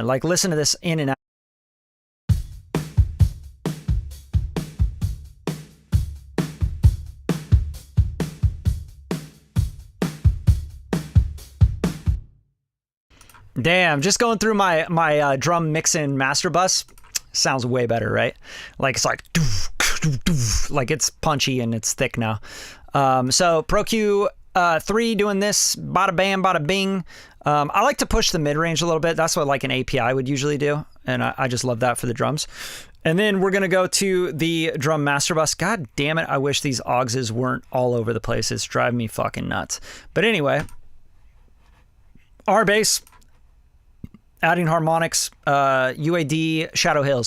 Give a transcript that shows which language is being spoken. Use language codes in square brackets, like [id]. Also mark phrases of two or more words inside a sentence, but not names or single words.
[en] Like, listen to this in and out. Damn, just going through my drum mix and master bus sounds way better, right? Like, it's like like it's punchy and it's thick now. So Pro Q 3 doing this, bada bam, bada bing. I like to push the mid-range a little bit. That's what like an API would usually do. And I just love that for the drums. And then we're going to go to the drum master bus. God damn it. I wish these auxes weren't all over the place. It's driving me fucking nuts. But anyway, R bass, adding harmonics, UAD, Shadow Hills.